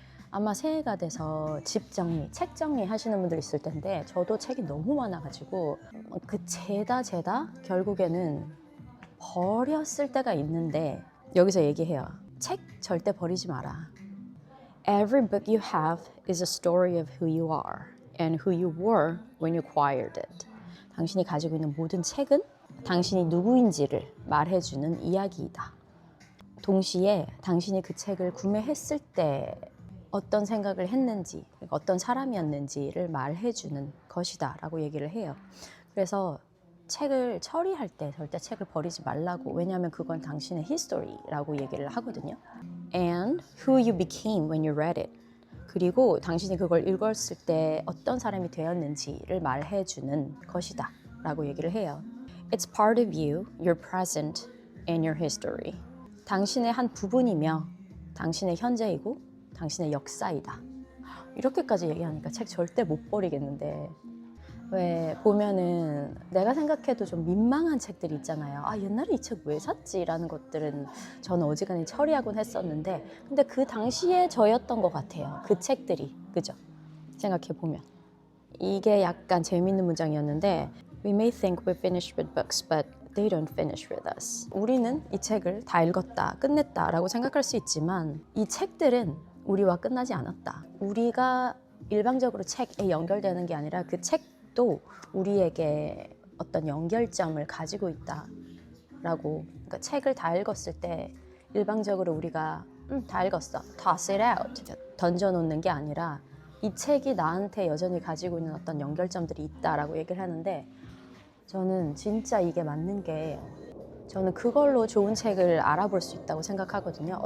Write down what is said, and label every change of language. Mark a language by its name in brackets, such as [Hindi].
[Korean] 아마 새해가 돼서 집 정리, 책 정리 하시는 분들 있을 텐데, 저도 책이 너무 많아가지고 그 재다 결국에는 버렸을 때가 있는데, 여기서 얘기해요. 책 절대 버리지 마라. [English] Every book you have is a story of who you are and who you were when you acquired it. [Korean] 당신이 가지고 있는 모든 책은 당신이 누구인지를 말해주는 이야기이다. 동시에 당신이 그 책을 구매했을 때 어떤 생각을 했는지, 어떤 사람이었는지를 말해주는 것이다 라고 얘기를 해요. 그래서 책을 처리할 때 절대 책을 버리지 말라고, 왜냐하면 그건 당신의 history라고 얘기를 하거든요. [English] And who you became when you read it. [Korean] 그리고 당신이 그걸 읽었을 때 어떤 사람이 되었는지를 말해주는 것이다 라고 얘기를 해요. [English] It's part of you, your present, and your history. [Korean] 당신의 한 부분이며 당신의 현재이고 당신의 역사이다. 이렇게까지 얘기하니까 책 절대 못 버리겠는데, 왜 보면은 내가 생각해도 좀 민망한 책들이 있잖아요. 아, 옛날에 이 책 왜 샀지? 라는 것들은 저는 어지간히 처리하곤 했었는데, 근데 그 당시에 저였던 것 같아요. 그 책들이. 그죠? 생각해보면. 이게 약간 재밌는 문장이었는데, [English] We may think we're finished with books, but they don't finish with us. [Korean] 우리는 이 책을 다 읽었다, 끝냈다 라고 생각할 수 있지만 이 책들은 우리와 끝나지 않았다. 우리가 일방적으로 책에 연결되는 게 아니라 그 책도 우리에게 어떤 연결점을 가지고 있다 라고. 그러니까 책을 다 읽었을 때 일방적으로 우리가 다 읽었어, [English] toss it out, [Korean] 던져놓는 게 아니라 이 책이 나한테 여전히 가지고 있는 어떤 연결점들이 있다라고 얘기를 하는데, 저는 진짜 이게 맞는 게, 저는 그걸로 좋은 책을 알아볼 수 있다고 생각하거든요.